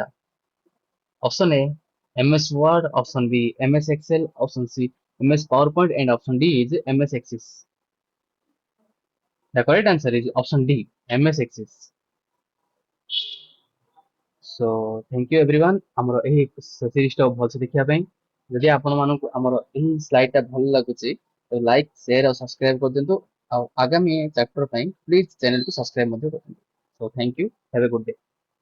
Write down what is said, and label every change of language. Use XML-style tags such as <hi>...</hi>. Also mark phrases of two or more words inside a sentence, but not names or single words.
<en>Option A, MS Word, option B, MS Excel, option C, MS PowerPoint, and option D is MS Access. The correct answer is option D, MS Access. So thank you everyone</en> <or>ଆମର ଏହି series ଟା ଭଲସେ ଦେଖିବା ପାଇଁ। ଯଦି ଆପଣ ମାନଙ୍କୁ ଆମର ଏହି ସ୍ଲାଇଡ ଟା ଭଲ ଲାଗୁଛି ତ</or> <en>like share</en> <or>ଆଉ ସବସ୍କ୍ରାଇବ କରିଦିଅନ୍ତୁ। ଆଉ ଆଗାମୀ ଚାପ୍ଟର ପାଇଁ</or> <en>please channel</en> <or>କୁ ସବସ୍କ୍ରାଇବ ମଧ୍ୟ କରନ୍ତୁ।</or> <en>So thank you, have a good day।</en>